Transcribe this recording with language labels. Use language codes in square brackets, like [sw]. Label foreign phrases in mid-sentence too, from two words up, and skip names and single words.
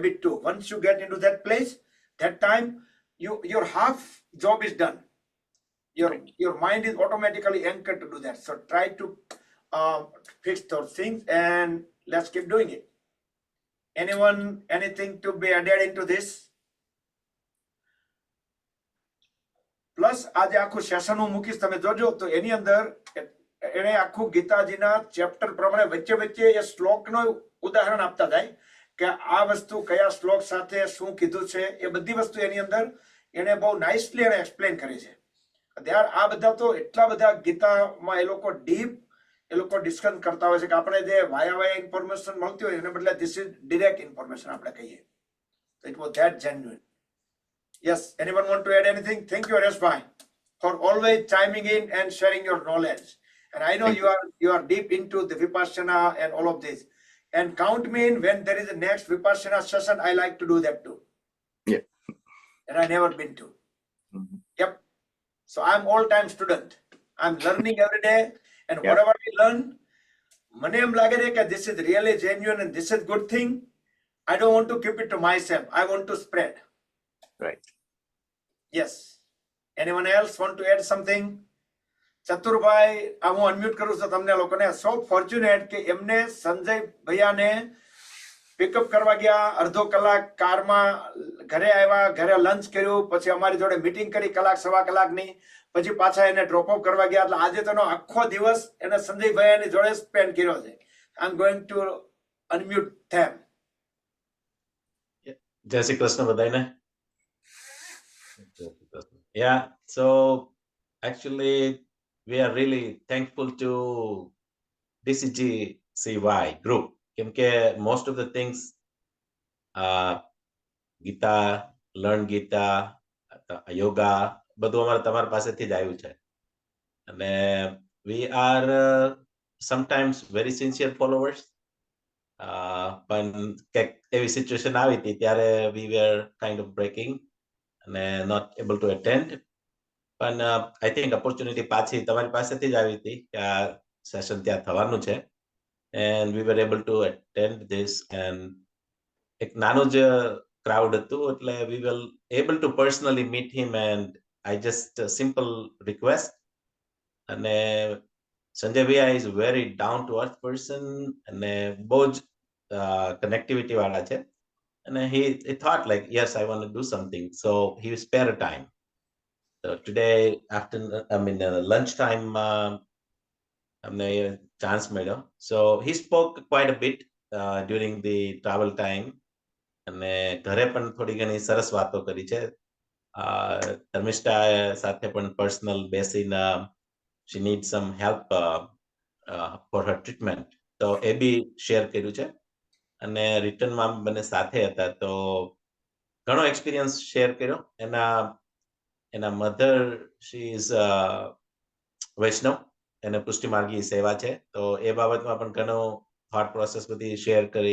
[en] Once you get into that place, That time, your half job is done. Your mind is automatically anchored to do that. So try to fix those things, and let's keep doing it. Anyone, anything to be added into this? [gu] પ્લસ આજે આખું સેશન હું મૂકીશ, તમે જોજો તો એની અંદર એને આખું ગીતાજીના ચેપ્ટર પ્રમાણે વચ્ચે વચ્ચે એ શ્લોકનો ઉદાહરણ આપતા જાય કે આ વસ્તુ કયા શ્લોક સાથે શું કીધું છે, એ બધી વસ્તુ એની અંદર એને બહુ નાઇસલી એને એક્સપ્લેન કરી છે. ત્યાર આ બધા તો એટલા બધા ગીતામાં એ લોકો ડીપ એ લોકો ડિસ્કસ કરતા હોય છે કે આપણે જે [en] via information [gu] મળતી હોય એને બદલે [en] this is direct information [gu] આપણે કહીએ. [en] It was that genuine. Yes, anyone want to add anything? Thank you, Areshbhai, for always chiming in and sharing your knowledge. And I know you are deep into the Vipassana and all of this. And count me in when there is a next Vipassana session. I like to do that too. Yeah. And I never been to. Yep. So I'm all-time student. I'm learning every day, and whatever I learn, [gu] મને એમ લાગે રે કે [en] this is really genuine and this is good thing. I don't want to keep it to myself. I want to spread. Right. Yes. Anyone else want to add something? [gu] ચતુરભાઈ, હું અનમ્યુટ કરું છું તમને લોકોને. [en] so fortunate [gu] કે એમને સંજય ભૈયાને પિકઅપ કરવા ગયા, અડધો કલાક કારમાં ઘરે આવ્યા, ઘરે લંચ કર્યું, પછી અમારી જોડે મીટિંગ કરી કલાક સવા કલાકની, પછી પાછા એને [en] drop off [gu] કરવા ગયા. એટલે આજે તેનો આખો દિવસ એને સંજય ભૈયાની જોડે સ્પેન્ડ કર્યો છે. [en] I am going to unmute them. [gu] જય શ્રી કૃષ્ણ બધાને. [en] Yeah, so actually we are really thankful to DCGCY group. Because most of the things, Gita, learn Gita, yoga, [gu] બધું અમારે તમારા પાસેથી જ આવ્યું છે. [en] અને we are sometimes very sincere followers. [gu] પણ કંઈક એવી સિચ્યુએશન આવી હતી ત્યારે [en] we were kind of breaking and not able to attend. But I think opportunity [gu] પાછી તમારી પાસેથી જ આવી હતી કે આ સેશન ત્યાં થવાનું છે, [en] and we were able to attend this. And [gu] એક નાનું જ [en] crowd [gu] હતું, એટલે [en] we were able to personally meet him, and I just a simple request. And Sanjay Bhiya is a very down to earth person, and [gu] બહુ જ [en] connectivity [gu] વાળા છે. [en] And he thought like, yes, I want to do something. So he spare time. So today, after lunchtime, a chance made. So he spoke quite a bit during the travel time. [gu] And ઘરે પણ થોડી ઘણી સરસ વાતો કરી છે. ધર્મિષ્ઠા સાથે પણ [en] personal બેસીને she needs some help for her treatment. [gu] So એ બી share કર્યું છે. અને રિટર્નમાં બંને સાથે હતા, તો ઘણો [en] experience share [gu] કર્યો. એના મધર [en] she is Vaishnav, [gu] એને પુષ્ટિ માર્ગી સેવા છે, તો એ બાબતમાં પણ ઘણો [en] thought process [gu] બધી શેર કરી.